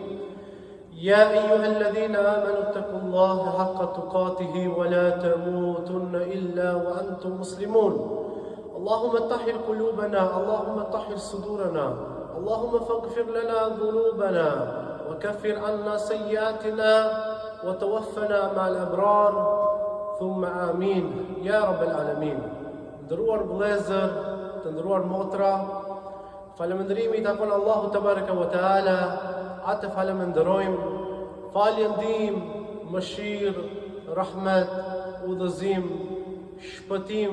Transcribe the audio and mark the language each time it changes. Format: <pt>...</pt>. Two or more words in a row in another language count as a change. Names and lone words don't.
<ar>يا أيها الذين آمنوا اتقوا الله حق تقاته ولا تموتن إلا وأنتم مسلمون اللهم طهر قلوبنا اللهم طهر صدورنا اللهم فاغفر لنا ذنوبنا وكفر عنا سيئاتنا وتوفنا مع الأبرار ثم آمين يا رب العالمين.</ar> <sq>Ndëruar vëllezër, të ndëruar motra, falëndërimi i takon Allahu</sq> <ar>تبارك وتعالى,</ar> <sq>atë falënderojmë, falje ndihmë, mëshirë, rahmet, udhëzim, shpëtim,</sq>